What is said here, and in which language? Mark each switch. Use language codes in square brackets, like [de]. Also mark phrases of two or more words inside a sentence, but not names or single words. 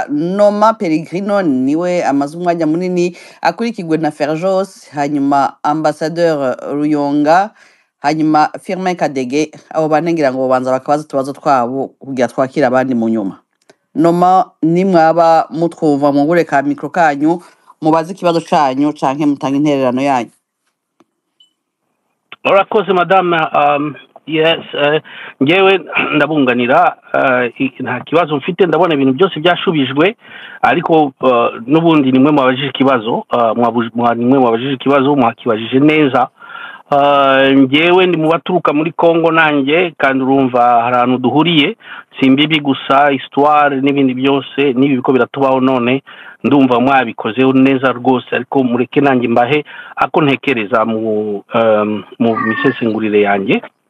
[rn] Noma Peregrino niwe amaze umwanya munini akurikirwe na Ferjos, hanyuma Ambassadeur Ruyonga, hanyuma Firmin Kadege. Abo bane ngira ngo banza bakabaza tubazo twabo kugira twakira abandi mu nyuma. Noma nimwaba mutwumva mu gure ka mikro kanyu mubaze ikibazo canyu canke mutanga intererano yanyu. Urakoze madame. Yes, ngewe ndabunganira nta kibazo mfite, ndabona ibintu byose byashubijwe ariko n'ubundi nimwe mwabajije ikibazo nimwe mwabajije ikibazo mwakibajije neza ngewe ndi mu baturuka muri Congo nanjye kandi urumva hari ahantu duhuriye simbibi gusa histoire n'ibindi byose nibi biko biratubaho none ndumva mwabikoze neza rwose ariko mureke nanjye mbahe ako ntekereza mu misesengurire yanjye.